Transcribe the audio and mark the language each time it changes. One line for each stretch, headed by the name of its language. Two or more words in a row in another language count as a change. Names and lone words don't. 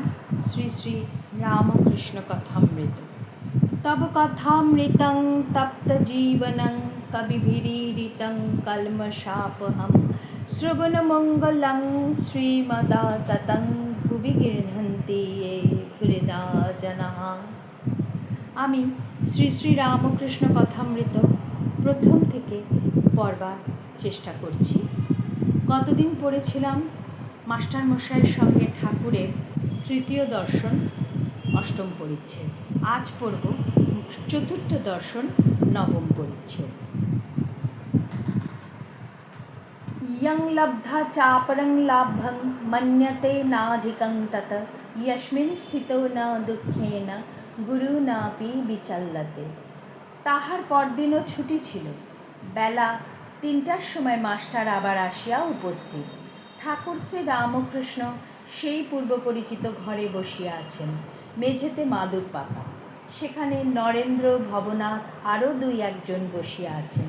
Sanskrit: श्री श्री रामकृष्ण कथामृत। तब कथामृतं तप्तजीवनं कविभिरीडितं कल्मषापहं श्रवणमङ्गलं श्रीमदाततं भुवि गृह्णन्ति ये हृदा जनाः।
Bangla: আমি শ্রী শ্রী রামকৃষ্ণ কথামৃত প্রথম থেকে পড়বার চেষ্টা করছি। গতদিন পড়েছিলাম মাস্টারমশাইয়ের সঙ্গে ঠাকুরের তৃতীয় দর্শন অষ্টম পরিচ্ছেদ। আজ পড়ব চতুর্থ দর্শন নবম পরিচ্ছেদ।
Sanskrit: यं लब्धा चापरं लाभं मन्यते नाधिकं तत् यस्मिन् स्थितो न दुःखेन गुरुनापि विचल्यते।
Bangla: তাহার পরদিনও ছুটি ছিল। বেলা ৩টার সময় মাস্টার আবার আসিয়া উপস্থিত। ঠাকুর শ্রী রামকৃষ্ণ সেই পূর্ব পরিচিত ঘরে বসিয়া আছেন। মেঝেতে মাদুর পাতা। সেখানে নরেন্দ্র, ভবনাথ আরও ২-১ বসিয়া আছেন।